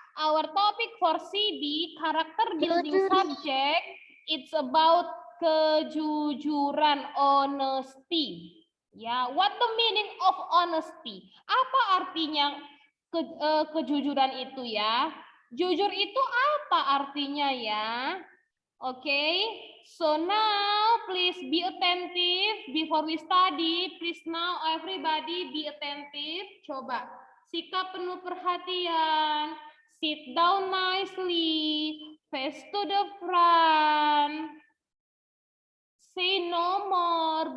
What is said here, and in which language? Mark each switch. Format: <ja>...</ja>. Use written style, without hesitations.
<en>Our topic for CB, character building subject, it's about kejujuran, honesty. Ya, what the meaning of honesty?</en> <id>Apa artinya kejujuran itu ya? Jujur itu apa artinya ya?</id> <en>Okay, so now please be attentive before we study. Please now everybody be attentive.</en> <id>Coba sikap penuh perhatian.</id> <en>Sit down nicely. Face to the front. Say no more.</en>